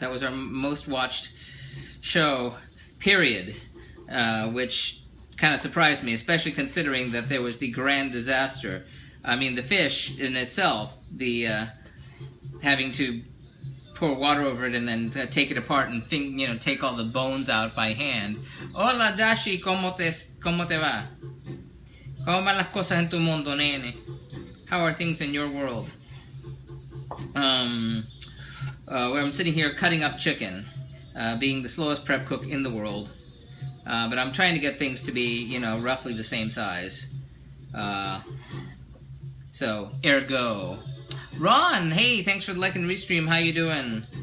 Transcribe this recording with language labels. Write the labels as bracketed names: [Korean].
[English] That was our most watched show, period, which kind of surprised me, especially considering that there was the grand disaster. I mean, the fish in itself, the having to pour water over it and then take it apart and take all the bones out by hand. [Spanish] Hola Dashi, ¿cómo te va? ¿Cómo van las cosas en tu mundo, nene? [English] How are things in your world? Where I'm sitting here cutting up chicken, being the slowest prep cook in the world. But I'm trying to get things to be, you know, roughly the same size. So, ergo. Ron, hey, thanks for liking the restream. How you doing?